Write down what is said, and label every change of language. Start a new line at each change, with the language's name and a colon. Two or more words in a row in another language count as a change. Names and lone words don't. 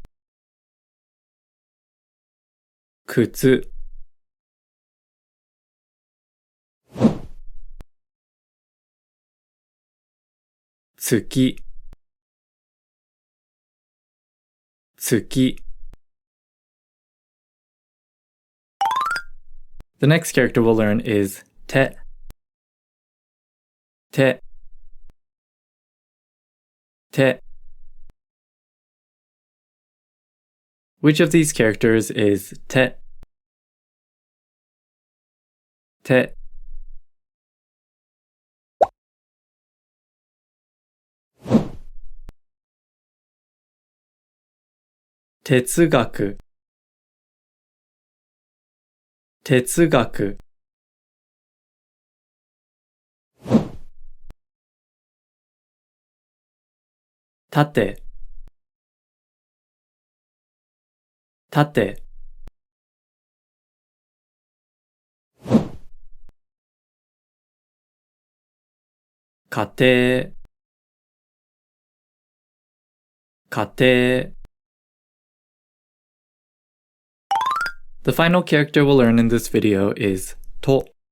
Japanese: Kutsu. Tsuki. Tsuki.
English: The next character we'll learn is te.
Japanese: Te. Te.
English: Which of these characters is te?
Japanese: Te. Tetsugaku. Tetsugaku. Tate. Tate. Kate. Kate.
English: The final character we'll learn in this video is to.